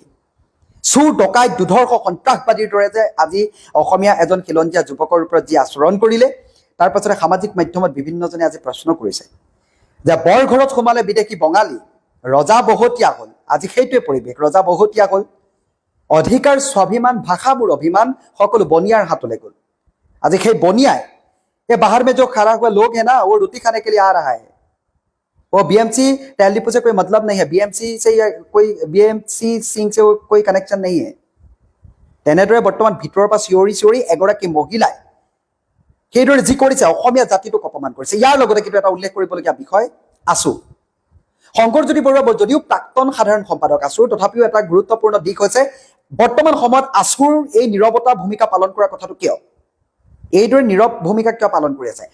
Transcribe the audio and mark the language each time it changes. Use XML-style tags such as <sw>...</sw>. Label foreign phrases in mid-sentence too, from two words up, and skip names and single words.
<as>চুৰ ডকাইত দুধৰ্ষ সন্ত্ৰাসবাদীৰ দৰে যে আজি অসমীয়া এজন খিলঞ্জীয়া যুৱকৰ ওপৰত যি আচৰণ কৰিলে, তাৰ পাছতে সামাজিক মাধ্যমত বিভিন্নজনে আজি প্ৰশ্ন কৰিছে যে বৰঘৰত সোমালে বিদেশী বঙালী, ৰজা বহতীয়া হ'ল। আজি সেইটোৱে পৰিৱেশ, ৰজা বহতীয়া হ'ল, অধিকাৰ স্বাভিমান ভাষা মোৰ অভিমান সকলো বনিয়াৰ হাতলৈ গ'ল। আজি সেই বনিয়াই</as> <hi>ये बाहर में जो खड़ा हुआ लोग है ना, वो रोटी खाने के लिए आ रहा है। वो बीएमसी तेल डिपो से कोई मतलब नहीं है, बीएमसी सिंह से कोई कनेक्शन नहीं है।</hi> <as>তেনেদৰে বৰ্তমান ভিতৰৰ পৰা চিঞৰি এগৰাকী মহিলাই সেইদৰে যি কৰিছে অসমীয়া জাতিটোক অপমান কৰিছে। ইয়াৰ লগতে কিন্তু এটা উল্লেখ কৰিবলগীয়া বিষয়, আছু শংকৰজ্যোতি বৰুৱা যদিও প্ৰাক্তন সাধাৰণ সম্পাদক আছুৰ, তথাপিও এটা গুৰুত্বপূৰ্ণ দিশ হৈছে বৰ্তমান সময়ত আছুৰ এই নীৰৱতা ভূমিকা পালন কৰাৰ কথাটো কিয়, এইদৰে নীৰৱ ভূমিকা কিয় পালন কৰি আছে?</as>